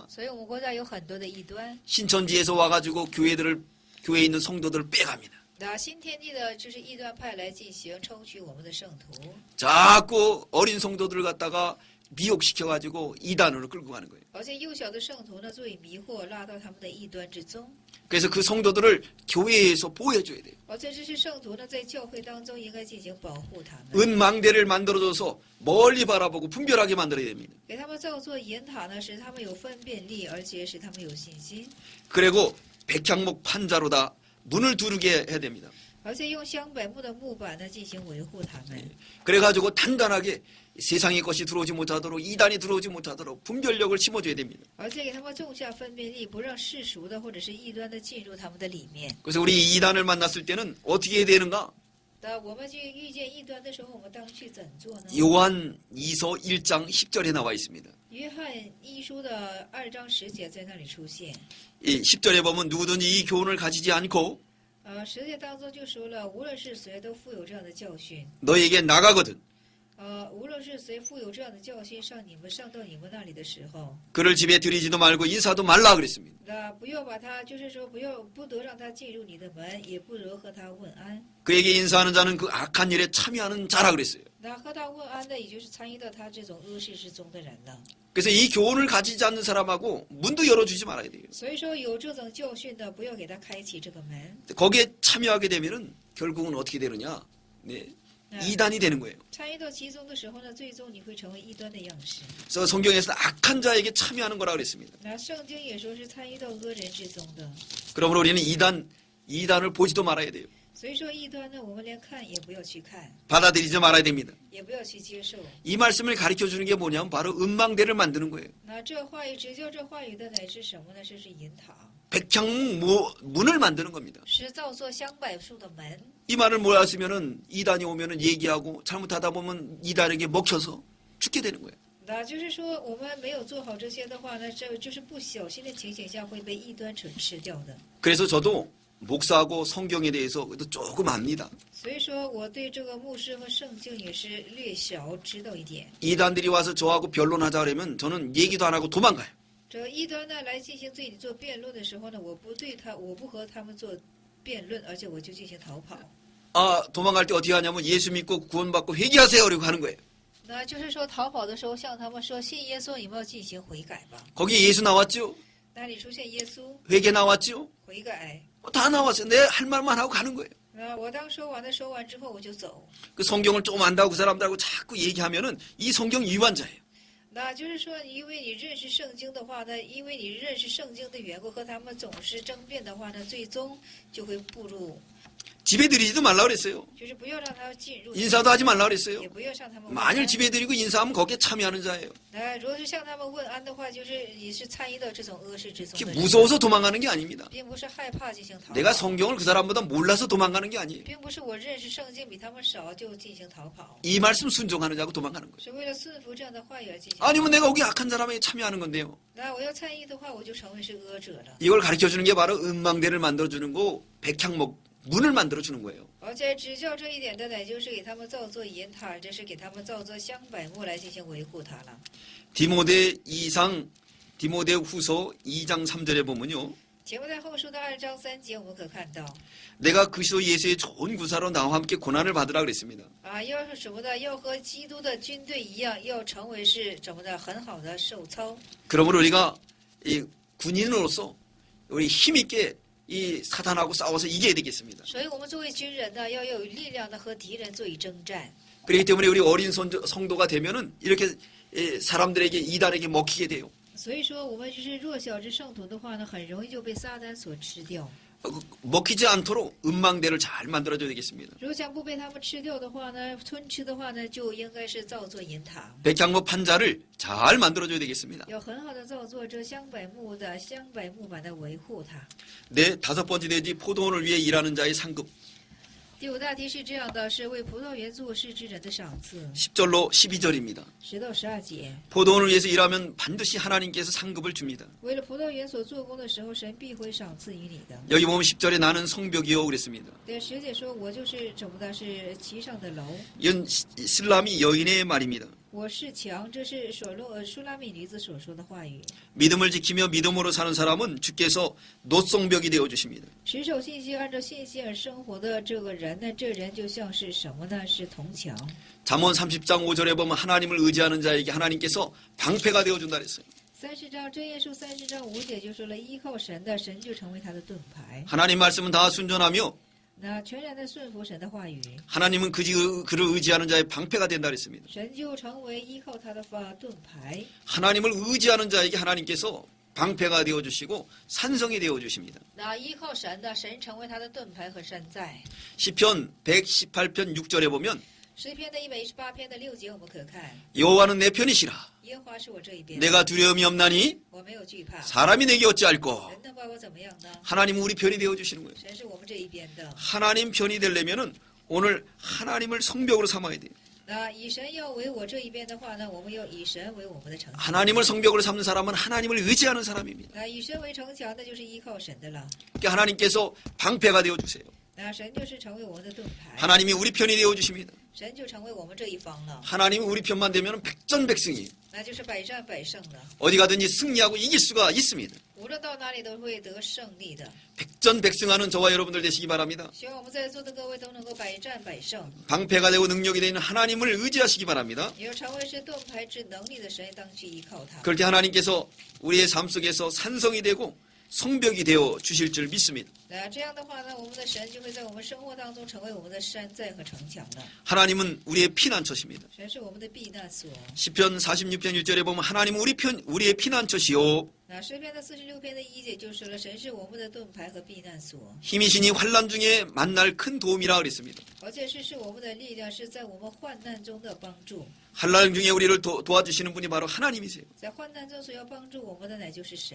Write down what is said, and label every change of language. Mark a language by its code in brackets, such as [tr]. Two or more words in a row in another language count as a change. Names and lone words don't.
[zh] 所以我们国家有很多的异端。 [ko] 신천지에서 와가지고 교회에 있는 성도들을 빼갑니다. [zh] 那新天地的就是异端派来进行抽取我们的圣徒， [ko] 자꾸 어린 성도들을 갖다가 미혹시켜가지고 이단으로 끌고 가는 거예요. [zh] 而且幼小的圣徒呢，作为迷惑拉到他们的异端之中。 [ko] 그래서 그 성도들을 교회에서 보호해줘야 돼요. [zh] 而且这些圣徒呢，在教会当中应该进行保护他们， [ko] 은망대를 만들어줘서 멀리 바라보고 분별하게 만들어야 됩니다. [zh] 给他们造作银塔呢，使他们有分辨力，而且使他们有信心。 [ko] 그리고 백향목 판자로다 문을 두르게 해야 됩니다. [zh] 而且用香柏木的木板呢进行维护它们。 [ko] 그래가지고 단단하게 세상의 것이 들어오지 못하도록 이단이 들어오지 못하도록 분별력을 심어줘야 됩니다. [zh] 而且给他们种下分辨力，不让世俗的或者是异端的进入他们的里面。 [ko] 그래서 우리 이단을 만났을 때는 어떻게 해야 되는가? [zh] 那我们去遇见异端的时候，我们当去怎做呢？ [ko] 요한 2서 1장 10절에 나와 있습니다. [zh] 约翰一书的2章10节在那里出现。 [ko] 이 10절에 보면 누구든지 이 교훈을 가지지 않고 [zh] 10 节当中就说了，无论是谁都富有这样的教训。 [ko] 너에게 나가거든 [zh] 无论是谁富有这样的教训，上到你们那里的时候， [ko] 그를 집에 들이지도 말고 인사도 말라 그랬습니다. [zh] 那不要把他，就是说不得让他进入你的门，也不得和他问安。 [ko] 그에게 인사하는 자는 그 악한 일에 참여하는 자라 그랬어요. [zh] 那和他问安的，也就是参与到他这种恶事之中的人了。 [ko] 그래서 이 교훈을 가지지 않는 사람하고 문도 열어주지 말아야 돼요. [zh] 所以说，有这种教训的，不要给他开启这个门。 [ko] 거기에 참여하게 되면은 결국은 어떻게 되느냐? 네, 이단이 되는 거예요. [zh] 参与到其中的时候呢，最终你会成为异端的样式。 [ko] 그래서 성경에서 악한 자에게 참여하는 거라 그랬습니다. [zh] 那圣经也说是参与到恶人之中的。 [ko] 그러므로 우리는 이단을 보지도 말아야 돼요. [zh] 所以说，异端呢，我们连看也不要去看， [ko] 받아들이지 말아야 됩니다. [zh] 也不要去接受。 [ko] 이 말씀을 가르쳐 주는 게 뭐냐면 바로 음망대를 만드는 거예요. [zh] 那这话语指教这话语的乃是什么呢？这是引导， [ko] 백향목 문을 만드는 겁니다. [zh] 是造作香柏树的门。 [ko] 이 말을 몰랐으면은 이단이 오면은 얘기하고 잘못하다 보면 이단에게 먹혀서 죽게 되는 거예요. [zh] 那就是说，我们没有做好这些的话呢，这就是不小心的情形下会被异端蠢吃掉的。 [ko] 그래서 저도 목사하고 성경에 대해서 그래도 조금 압니다. [zh] 所以说，我对这个牧师和圣经也是略小知道一点。 [ko] 이단들이 와서 저하고 변론하자 그러면 저는 얘기도 안 하고 도망가요. [zh] 这个异端呢来进行对你做辩论的时候呢，我不和他们做辩论，而且我就进行逃跑。 [ko] 아, 도망갈 때 어떻게 하냐면 예수 믿고 구원받고 회개하세요. 그러고 하는 거예요. [zh] 那就是说，逃跑的时候向他们说，信耶稣，你们要进行悔改吧。 [ko] 거기에 예수 나왔죠? [zh] 那里出现耶稣 [ko] 회개 나왔죠? [zh] 悔改。 [ko] 다 나왔어요. 내 할 말만 하고 가는 거예요. [zh] 那我当说完之后我就走。 [ko] 그 성경을 좀 안다고 그 사람들하고 자꾸 얘기하면은 이 성경 위반자예요. [zh] 那就是说，因为你认识圣经的话呢，因为你认识圣经的缘故，和他们总是争辩的话呢，最终就会步入， [ko] 집에 들이지도 말라 그랬어요. [zh] 就是不要让他进入， [ko] 인사도 하지 말라 그랬어요. [zh] 也不要向他们问 [ko] 만일 [zh] 安。 [ko] 집에 들이고 인사하면 거기에 참여하는 자예요. [zh] 那如果是向他们问安的话，就是你是参与到这种恶事之中 [ko] 그게 [zh] 的人， [ko] 무서워서 도망가는 게 아닙니다. [zh] 并不是害怕进行逃 [ko] 내가 [zh] 跑， [ko] 성경을 그 사람보다 몰라서 도망가는 게 아니에요. [zh] 并不是我认识圣经比他们少就进行逃跑， [ko] 이 말씀 순종하는 자고 도망가는 거예요. [zh] 是为了顺服这样的话语而进行。 [ko] 아니면 내가 거기 악한 사람에게 참여하는 건데요. [zh] 那我要参与的话，我就成为是恶者了。 [ko] 이걸 가르쳐 주는 게 바로 음망대를 만들어 주는 거, 백향목 문을 만들어 주는 거예요. [zh] 而且指教这一点的呢，就是给他们造作银塔，这是给他们造作香柏木来进行维护它了。 [ko] 디모데 후서 2장 3절에 보면요. [zh] 节目在后书的2章3节，我们可看到 [ko] 내가 그리스도 예수의 좋은 구사로 나와 함께 고난을 받으라 그랬습니다. [zh] 要是什么的，要和基督的军队一样，要成为是怎么的很好的受操。 [ko] 그러므로 우리가 이 군인으로서 우리 힘있게 이 사탄하고 싸워서 이겨야 되겠습니다. [zh] 所以我们作为军人呢，要有力量的和敌人做以征战。 [ko] 그렇기 때문에 우리 어린 성도가 되면은 이렇게 사람들에게 이단에게 먹히게 돼요. [zh] 所以说，我们就是弱小之圣徒的话呢，很容易就被撒旦所吃掉。 [ko] 먹히지 않도록 음망대를 잘 만들어줘야 되겠습니다. [zh] 如果想不被他们吃掉的话呢，吞吃的话呢，就应该是造作银塔， [ko] 백향목 판자를 잘 만들어줘야 되겠습니다. [zh] 要很好的造作这香柏木板的维护它。 [ko] 내 다섯 번째 돼지 포도원을 위해 일하는 자의 상급. [zh] 第五大题是这样的，是为葡萄园做事之人的赏赐。 [ko] 10절로 12절입니다. [zh] 10 到12节， [ko] 포도원을 위해서 일하면 반드시 하나님께서 상급을 줍니다. [zh] 为了葡萄园所做工的时候，神必会赏赐于你的。 [ko] 여기 보면 10절에 나는 성벽이요 그랬습니다. [zh] 对10节说，我就是怎么的，是其上的楼， [ko] 이건 슬람이 여인의 말입니다. [zh] 我是墙，这是舒拉密女子所说的话语。 [ko] 믿음을 지키며 믿음으로 사는 사람은 주께서 노성벽이 되어 주십니다. [zh] 持守信心，按照信心而生活的这个人呢，这人就像是什么呢？是铜墙。 [ko] 잠언 30장 5절에 보면 하나님을 의지하는 자에게 하나님께서 방패가 되어 준다 그랬어요. [zh] 30 章箴言书30章5节就说了，依靠神的，神就成为他的盾牌。 [ko] 하나님 말씀은 다 순전하며 [zh] 那全然的顺服神的话语， [ko] 하나님은 그를 의지하는 자의 방패가 된다 그랬습니다. [zh] 神就成为依靠他的盾牌。 [ko] 하나님을 의지하는 자에게 하나님께서 방패가 되어주시고 산성이 되어주십니다. [zh] 那依靠神的，神成为他的盾牌和山寨。 [ko] 시편 118편 6절에 보면 [zh] 诗篇的118篇的6节，我们可看 [ko] 여호와는 내 편이시라. [zh] 耶和华是我这一边， [ko] 내가 두려움이 없나니 [zh] 我没有惧怕。 [ko] 사람이 내게 어찌할꼬. [zh] 人能把我怎么样呢？ [ko] 하나님은 우리 편이 되어주시는 거예요. [zh] 神是我们这一边的。 [ko] 하나님 편이 되려면은 오늘 하나님을 성벽으로 삼아야 돼요. [zh] 那以神要为我这一边的话呢，我们要以神为我们的城墙。 [ko] 하나님을 성벽으로 삼는 사람은 하나님을 의지하는 사람입니다. [zh] 那以神为城墙，那就是依靠神的了。 [ko] 그러니까 하나님께서 방패가 되어주세요. [zh] 那神就是成为我们的盾牌， [ko] 하나님이 우리 편이 되어주십니다. [zh] 神就成为我们这一方了， [ko] 하나님이 우리 편만 되면 백전백승이에요. [zh] 那就是百战百胜了。 [ko] 어디 가든지 승리하고 이길 수가 있습니다. [zh] 无论到哪里都会得胜利的。 [ko] 백전백승하는 저와 여러분들 되시기 바랍니다. [zh] 希望我们在座的各位都能够百战百胜， [ko] 방패가 되고 능력이 되는 하나님을 의지하시기 바랍니다. [zh] 也要成为是盾牌之能力的神，当去依靠他。 [ko] 그럴 때 하나님께서 우리의 삶 속에서 산성이 되고 성벽이 되어 주실 줄 믿습니다. [zh] 那这样的话呢，我们的神就会在我们生活当中成为我们的山寨和城墙了。 [ko] 하나님은 우리의 피난처십니다. [zh] 神是我们的避难所。 [ko] 시편 46편 1절에 보면 하나님은 우리의 피난처시요 [zh] 那诗篇的46篇的1节就说了，神是我们的盾牌和避难所， [ko] 힘이시니 환난 중에 만날 큰 도움이라 그랬습니다. [zh] 而且是我们的力量，是在我们患难中的帮助。 [ko] 환난 중에 우리를 도와주시는 분이 바로 하나님이세요. [zh] 在患难中所要帮助我们的乃就是神。